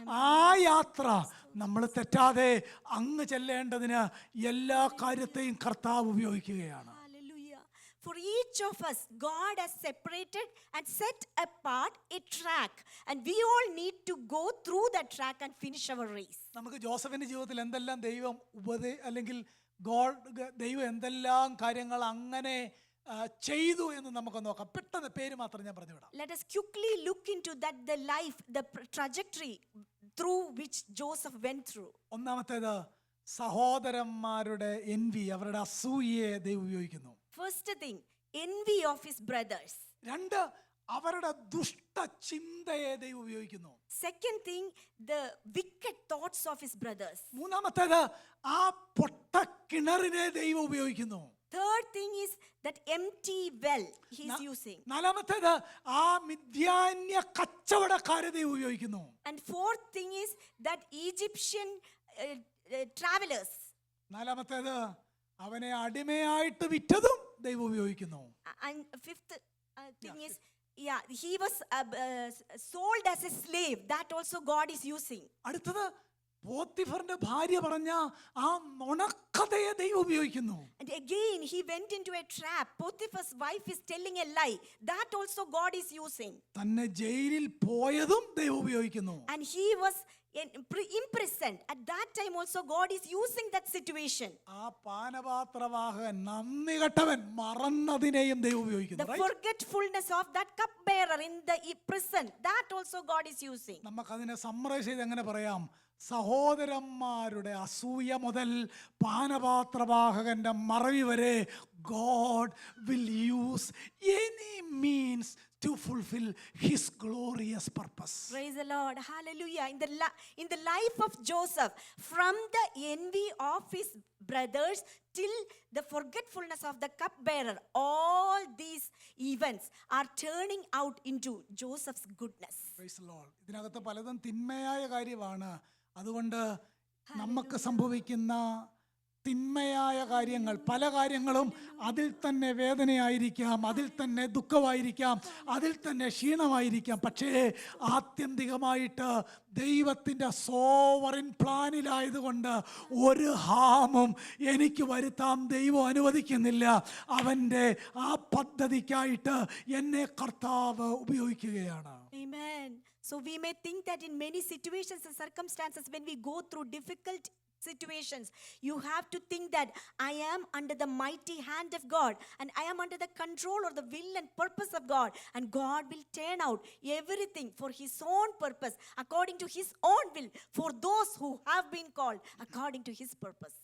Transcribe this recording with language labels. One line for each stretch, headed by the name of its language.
Malayalam: ആ യാത്ര നമ്മൾ തെറ്റാതെ അങ്ങ് ചെല്ലേണ്ടതിന് എല്ലാ കാര്യത്തെയും കർത്താവ് ഉപയോഗിക്കുകയാണ്.
English: Hallelujah. For each of us, God has separated and set apart a track, and we all need to go through that track and finish our race.
Malayalam: നമുക്ക് ജോസഫിന്റെ ജീവിതത്തിൽ എന്തെല്ലാം ദൈവം അല്ലെങ്കിൽ ദൈവം എന്തെല്ലാം കാര്യങ്ങൾ അങ്ങനെ ചെയ്തു എന്ന് നമുക്ക് നോക്കാം. പെട്ടെന്ന് പേര് മാത്രം ഞാൻ പറഞ്ഞു വിടാം.
English: Let us quickly look into that, the life, the trajectory through which Joseph went through.
Malayalam: ഒന്നാമത്തേത്, സഹോദരന്മാരുടെ envy, അവരുടെ അസൂയയെ ദൈവം ഉപയോഗിക്കുന്നു.
English: First thing, envy of his brothers.
Malayalam: രണ്ട്, അവരുടെ ദുഷ്ട ചിന്തയെ ദൈവം ഉപയോഗിക്കുന്നു.
English: Second thing, the wicked thoughts of his brothers.
Malayalam: മൂന്നാമത്തേത്, ആ പൊട്ട കിണറിനെ ദൈവം ഉപയോഗിക്കുന്നു.
English: Third thing is that empty well he's using.
Malayalam: നാലാമത്തേത്, ആ മിദ്യാന്യ കച്ചവടക്കാരെ ദൈവം ഉപയോഗിക്കുന്നു.
English: And fourth thing is that Egyptian travelers.
Malayalam: നാലാമത്തേത്, അവനെ അടിമയായിട്ട് വിറ്റതും ദൈവം ഉപയോഗിക്കുന്നു.
English: And fifth thing is, he was sold as a slave. That also God is using.
Malayalam: അടുത്തത്, പോത്തിഫറിന്റെ ഭാര്യ പറഞ്ഞ ആ നുണക്കഥയെ ദൈവം ഉപയോഗിക്കുന്നു.
English: And again he went into a trap. Potiphar's wife is telling a lie. That also God is using.
Malayalam: തന്നെ ജയിലിൽ പോയതും ദൈവം ഉപയോഗിക്കുന്നു.
English: And he was imprisoned. At that time also God is using that situation.
Malayalam: ആ പാനപാത്രവാഹകൻ നന്ദി കെട്ടവൻ മറന്നതിനെയും ദൈവം ഉപയോഗിക്കുന്നു.
English: The forgetfulness of that cupbearer in the prison, that also God is using.
Malayalam: നമുക്കതിനെ സമ്മറൈസ് ചെയ്ത് എങ്ങനെ പറയാം? സഹോദരന്മാരുടെ അസൂയ മുതൽ പാനപാത്രവാഹകന്റെ മറവി വരെ
English: God will use any means to fulfill his glorious purpose. Praise the Lord. Hallelujah. In the life of Joseph, from the envy of his brothers till the forgetfulness of the cupbearer, all these events are turning out into Joseph's goodness. Praise the Lord.
Malayalam: ഇതിനകത്ത് പലതും തിന്മയായ കാര്യമാണ്. അതുകൊണ്ട് നമുക്ക് സംഭവിക്കുന്ന തിന്മയായ കാര്യങ്ങൾ, പല കാര്യങ്ങളും അതിൽ തന്നെ വേദനയായിരിക്കാം, അതിൽ തന്നെ ദുഃഖമായിരിക്കാം, അതിൽ തന്നെ ക്ഷീണമായിരിക്കാം. പക്ഷേ ആത്യന്തികമായിട്ട് ദൈവത്തിൻ്റെ സോവറിൻ പ്ലാനിലായതുകൊണ്ട് ഒരു ഹാമും എനിക്ക് വരുത്താൻ ദൈവം അനുവദിക്കുന്നില്ല. അവൻ്റെ ആ പദ്ധതിക്കായിട്ട് എന്നെ കർത്താവ് ഉപയോഗിക്കുകയാണ്.
English: Amen. So we may think that in many situations and circumstances, when we go through difficult situations, you have to think that I am under the mighty hand of God, and I am under the control or the will and purpose of God, and God will turn out everything for his own purpose, according to his own will, for those who have been called according to his purpose.